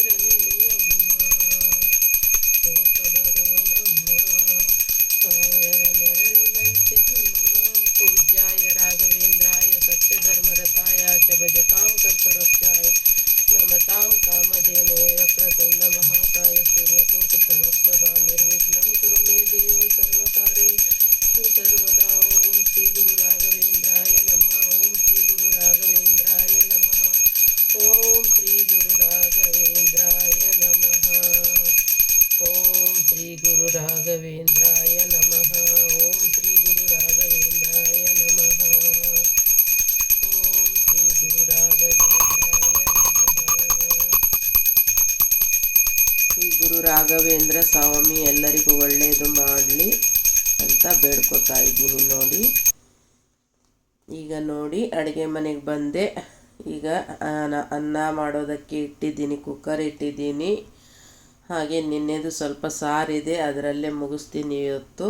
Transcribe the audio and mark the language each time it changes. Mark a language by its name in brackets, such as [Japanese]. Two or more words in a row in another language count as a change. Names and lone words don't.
[Kannada] ನೆನೆಯಮ್ಮ ಕೋಪ ಬರುವನಮ್ಮ ರಾಯರ ನೆರಳಿನಂತೆ ಹನುಮ [Sanskrit] ಪೂಜ್ಯಾಯ ರಾಘವೇಂದ್ರಾಯ ಸತ್ಯಧರ್ಮರತಾಯ ಚ ಭಜತಾಂ ಕಲ್ಪವೃಕ್ಷಾಯ ನಮತಾಂ ಕಾಮಧೇನವೇ ವಕ್ರತುಂಡ ಮಹಾಕಾಯ ಸೂರ್ಯಕೋಟಿ ಸಮಪ್ರಭಾ ನಿರ್ವಿಘ್ನಂ ಕುರು ಮೇ ದೇವ ಸರ್ವಕಾರ್ಯೇಷು ಸರ್ವದಾ. ಓಂ ಶ್ರೀ ಗುರು ರಾಘವೇಂದ್ರಾಯ ನಮಃ. ಓಂ ಶ್ರೀ ಗುರು ರಾಘವೇಂದ್ರಾಯ ನಮಃ. ಓಂ ಶ್ರೀ ಗುರು ರಾಘವೇಂದ್ರಾಯ ನಮಃ. ಓಂ ಶ್ರೀ ಗುರು ರಾಘವೇಂದ್ರಾಯ ನಮಃ. ಓಂ ಶ್ರೀ ಗುರು ರಾಘವೇಂದ್ರಾಯ ನಮಃ. ಓಂ ಶ್ರೀ ಗುರು ರಾಘವೇಂದ್ರಾಯ ನಮಃ. [Kannada] ಶ್ರೀ ಗುರು ರಾಘವೇಂದ್ರ ಸ್ವಾಮಿ ಎಲ್ಲರಿಗೂ ಒಳ್ಳೆಯದು ಮಾಡಲಿ ಅಂತ ಬೇಡ್ಕೊತಾ ಇದ್ದೀನಿ. ನೋಡಿ ಈಗ ನೋಡಿ ಅಡುಗೆ ಮನೆಗೆ ಬಂದೆ. ಈಗ ಅನ್ನ ಮಾಡೋದಕ್ಕೆ ಇಟ್ಟಿದ್ದೀನಿ, ಕುಕ್ಕರ್ ಇಟ್ಟಿದ್ದೀನಿ. ಹಾಗೆ ನಿನ್ನೆದು ಸ್ವಲ್ಪ ಸಾರಿದೆ, ಅದರಲ್ಲೇ ಮುಗಿಸ್ತೀನಿ ಇವತ್ತು.